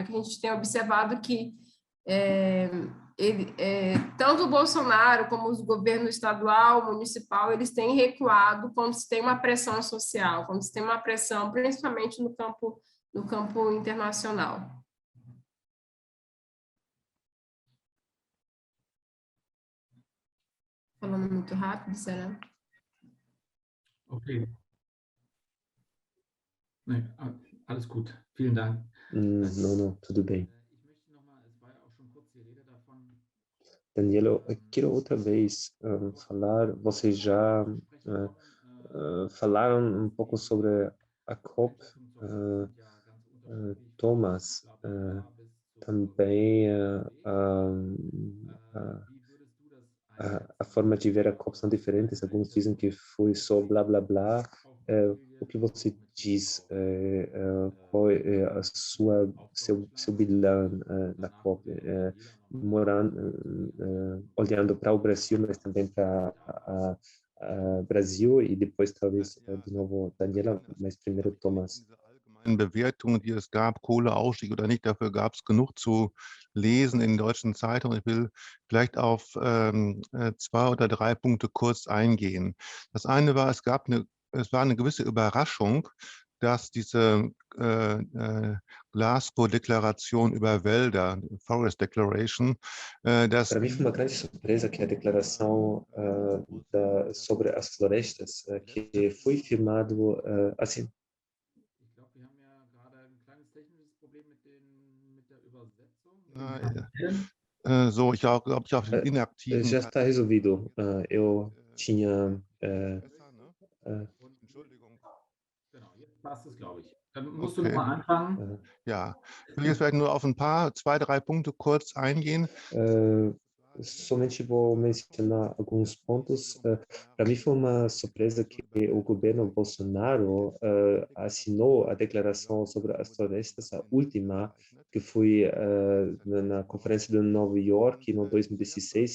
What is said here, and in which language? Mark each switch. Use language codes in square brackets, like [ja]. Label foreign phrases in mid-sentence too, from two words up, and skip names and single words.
[pt] Que a gente tem observado que tanto o Bolsonaro como o governo estadual, municipal, eles têm recuado quando se tem uma pressão social, quando se tem uma pressão, principalmente no campo internacional. falando muito rápido, será? [de] Okay. Nee, alles gut. Vielen Dank. [pt] Não, tudo bem. [de] Ich möchte noch mal, es war ja auch schon kurz die Rede davon. [pt] Daniela, eu quero outra vez falar, vocês já falaram um pouco sobre a COP, Thomas, também a forma de ver a COP são diferentes, alguns dizem que foi só blá blá blá. O que você diz, qual é a seu bilhão da COP, olhando para o Brasil, mas também para Brasil e depois talvez de novo Daniela, mas primeiro Thomas. [de] Bewertungen, die es gab, Kohleausstieg oder nicht, dafür gab es genug zu lesen in deutschen Zeitungen. Ich will vielleicht auf 2 oder 3 Punkte kurz eingehen. Das eine war, es war eine gewisse Überraschung, dass diese Glasgow-Deklaration über Wälder, [en] Forest Declaration, [de] dass... [pt] Para mim foi uma grande surpresa que a declaração sobre as florestas, que foi firmado assim. [de] So, ich glaube, ich auf den inaktiven... [pt] Já está resolvido. Eu tinha... [de] Genau, jetzt passt es, glaube ich. Dann musst du noch mal anfangen. Ja, ich will jetzt vielleicht nur auf ein paar, 2, 3 Punkte kurz eingehen. [pt] Somente vou mencionar alguns pontos. Para mim foi uma surpresa que o governo Bolsonaro assinou a declaração sobre as florestas, a última, que foi na conferência de Nova York, no 2016.